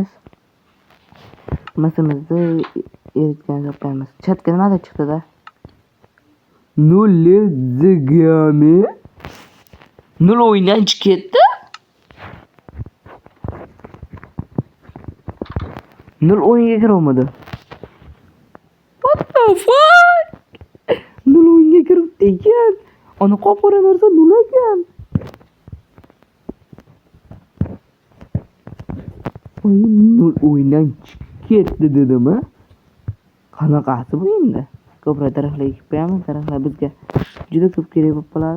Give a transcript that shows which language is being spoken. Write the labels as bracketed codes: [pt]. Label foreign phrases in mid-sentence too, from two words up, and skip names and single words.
[uz] Masamizni eritgan topamiz. Chatga nimadir chiqdi-da? Nol'zigami? Nol o'yindan chiqib ketdi? Nol o'yinga kirolmadi. [en] What the fuck? [uz] Nol o'yinga kiribdi ekan. Ana qop-qora narsa nol ekan. Nol o'yindan chiqib ketdi dedim-a? Qanaqasi bu endi? Ko'proq daraxtlar ekib qo'yamiz. Daraxtlar bizga juda ko'p kerak bo'lib qoladi.